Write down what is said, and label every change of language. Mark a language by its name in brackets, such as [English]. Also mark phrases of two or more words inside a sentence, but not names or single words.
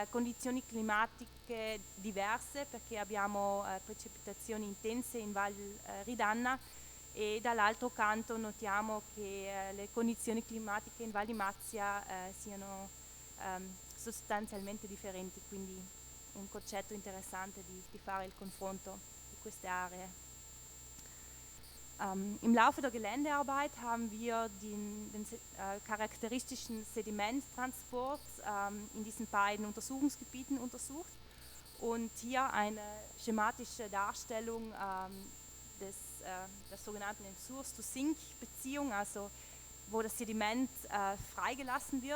[Italian] condizioni climatiche diverse, perché abbiamo precipitazioni intense in Val Ridanna e dall'altro canto notiamo che le condizioni climatiche in Val di Mazia siano sostanzialmente differenti, quindi un concetto interessante di fare il confronto di queste aree. [German] Im Laufe der Geländearbeit haben wir den charakteristischen Sedimenttransport in diesen beiden Untersuchungsgebieten untersucht und hier eine schematische Darstellung der sogenannten [English] Source-to-Sink- [German] Beziehung, also wo das Sediment freigelassen wird.